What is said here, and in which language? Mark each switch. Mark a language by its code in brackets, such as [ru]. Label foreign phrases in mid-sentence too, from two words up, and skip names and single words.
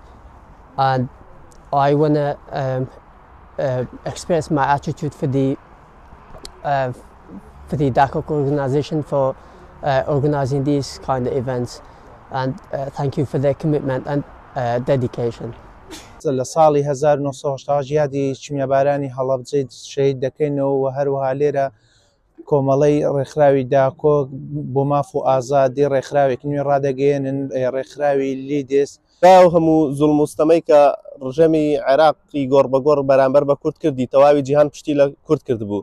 [en] And I want to express my attitude for the DACOG organization for organizing these kind of events, and thank you for their commitment and dedication. [ckb] لە ساڵی 1970 یادی چمیابارانی هەڵەبجەی شەهید دەکەینەوە و هەروەها لێرە کۆمەڵەی ڕێکخراوی داکۆک بۆ ماف و ئازادی ڕێکخراوێکی نوێ ڕادەگەێنن، ڕێکخراوی لیدس و هەموو زوڵم و ستەمەی کە ڕژەمی عێراقی گۆڕ بەگۆڕ بەرامبەر بە کورد کردی تەواوی جیهان پشتی لە کورد کرد بوو.